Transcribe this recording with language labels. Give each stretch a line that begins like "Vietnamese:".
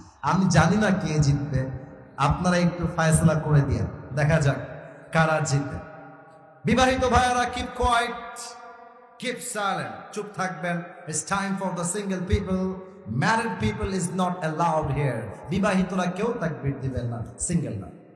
Bangla: আমি জানি না কে জিতবে, আপনারা একটু ফয়সালা করে দিয়ে দেখা যাক কারা জিতবে। বিবাহিত ভাইরা
English: keep quiet, keep silent,
Bangla: চুপ থাকবেন।
English: It's time for the single people. Married people is not allowed here.
Bangla: বিবাহিতরা কেউ তাকবীর দিবেন না, সিঙ্গেল না।